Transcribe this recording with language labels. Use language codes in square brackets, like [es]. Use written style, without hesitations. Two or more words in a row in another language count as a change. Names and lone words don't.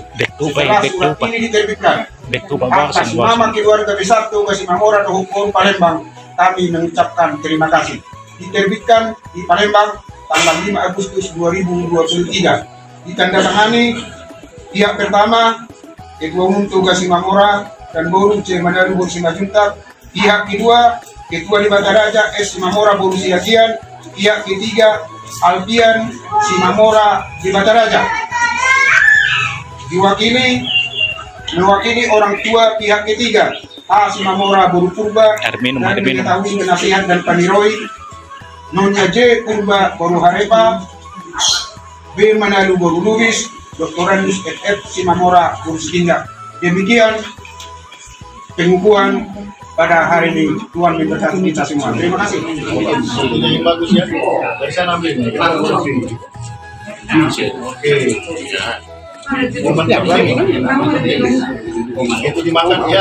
[id] Setelah surat ini diterbitkan atas nama keluarga besar Toga Simamora Boru Palembang, kami mengucapkan terima kasih. Diterbitkan di Palembang tanggal 5 Agustus 2023. Ditandatangani pihak pertama Ketua Umum Toga Simamora dan Boru C. Manado Boru Sibajuntap, pihak kedua Ketua di Bataraja S. Simamora Boru Siagian, pihak ketiga Alpian Simamora di Bataraja. Mewakili orang tua pihak ketiga A. Simamora Boru Purba dan diketahui penasihat dan paniroi Nonya J. Purba Boru Harepa, B. Manado Boru Lubis, Dr. Randus FF Simamora Boru Sitindak. Demikian pengukuhan pada hari ini. Tuhan memberkati kita semua. Terima kasih. Yang bagus ya. Dari sana ambil. Oke. Itu dimakan ya.